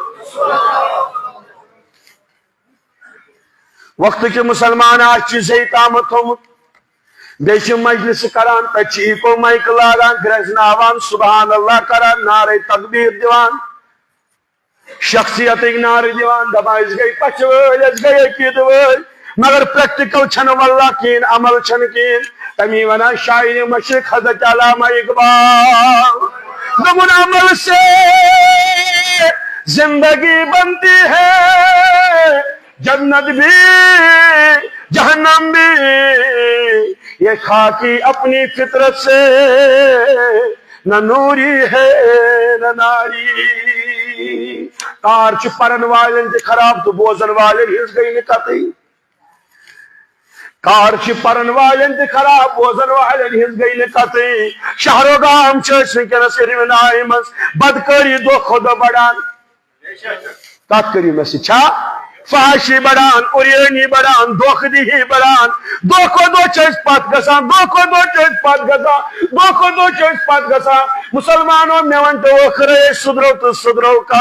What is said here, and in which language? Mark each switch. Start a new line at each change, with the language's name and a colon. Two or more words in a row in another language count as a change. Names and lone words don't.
Kashmiri: وقتٕکہِ مسلمان آز چھِ زیٚیہِ تامتھ تھوٚمُت بیٚیہِ چھِ مجلس کران تتہِ چھِ ایٖکو مایکہٕ لاگان گرٛزناوان سبحان اللہ کران نعرے تکبیٖر دِوان شخصیتٕکۍ نعرٕ دِوان دپان أسۍ گٔے پچھِ وٲلۍ أسۍ گٔے عقیٖدٕ وٲلۍ مگر پریکٹِکل چھنہٕ واللہ کہیٖنۍ عمل چھنہٕ کہیٖنۍ تمی ونان شاعرِ مشرق حضرت علامہ اقبال دوٚپُن
Urdu: عمل سے زندگی بنتی ہے جنت بھی جہنم بھی یہ خاکی اپنی فطرت سے نہ نوری ہے نہ ناری
Kashmiri: کار چھِ پرن والٮ۪ن تہِ خراب تہٕ بوزن والٮ۪ن ہٕنٛز گٔے نہٕ کتھٕے کار چھِ پرن والٮ۪ن تہِ خراب بوزن والٮ۪ن ہٕنٛز گٔے نہٕ کتھٕے شہرو گام چھِ أسۍ وٕنکیٚنس اِروِنایہِ منٛز بدکٲری دۄہ کھۄتہٕ دۄہ بڑان کتھ کٔرِو مےٚ سۭتۍ چھا فحاشی بڑان اُریٲنی بڑان دھوکہٕ دہی بڑان دۄہ کھۄتہٕ دۄہ چھِ أسۍ پتھ گژھان دۄہ کھۄتہٕ دۄہ چھِ أسۍ پتھ گژھان دۄہ کھۄتہٕ دۄہ چھِ أسۍ پتھ گژھان مُسلمانو مےٚ ؤنۍ تو ٲخرے أسۍ سُدرو تہٕ سُدرو